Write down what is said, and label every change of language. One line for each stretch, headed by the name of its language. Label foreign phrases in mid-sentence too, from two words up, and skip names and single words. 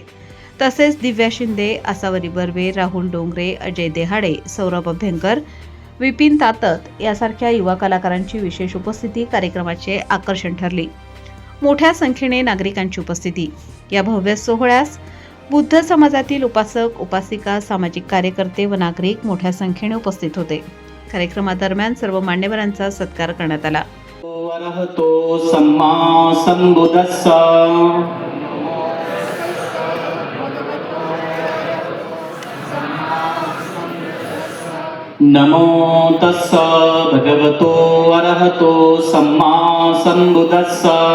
Marathi: तसेच दिव्या शिंदे, आसावरी बर्वे, राहुल डोंगरे, अजय देहाडे, सौरभ अभ्यंकर, विपिन तातत यासारख्या युवा कलाकारांची विशेष उपस्थिती कार्यक्रमाचे आकर्षण ठरली. मोठ्या संख्येने नागरिकांची उपस्थिती. या भव्य सोहळ्यास बुद्ध समाजातील उपासक, उपासिका, सामाजिक कार्यकर्ते व नागरिक मोठ्या संख्येने उपस्थित होते. कार्यक्रमादरम्यान सर्व मान्यवरांचा सत्कार करण्यात आला.
Pali: अरहतो सम्मा संबुद्धस्सा नमो तस्सा भगवतो अरहतो सम्मा संबुद्धस्सा